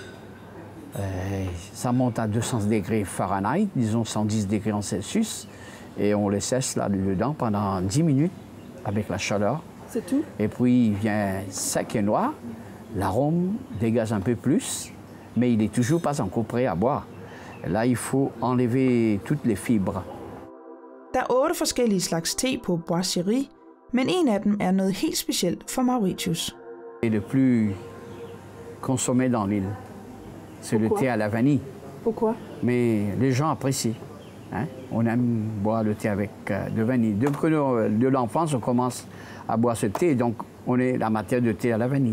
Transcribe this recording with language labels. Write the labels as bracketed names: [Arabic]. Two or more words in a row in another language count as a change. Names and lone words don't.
[French] Ça monte à 200 degrés Fahrenheit, disons 110 degrés en Celsius. Et on les sèche là-dedans pendant 10 minutes avec la chaleur. C'est tout? Et puis, il vient sec et noir. L'arôme dégage un peu plus, mais il n'est toujours pas encore prêt à boire. Là, il faut enlever toutes les fibres. [Danish] Der er 8 forskellige slags te på Boischerie, men en af dem er noget helt specielt for Mauritius. [French] Et le plus consommé dans l'île, c'est le thé à la vanille. Pourquoi? Mais les gens apprécient. Hein? On aime boire le thé avec de vanille. Depuis de l'enfance, on commence à boire ce thé, donc on est la matière de thé à la vanille.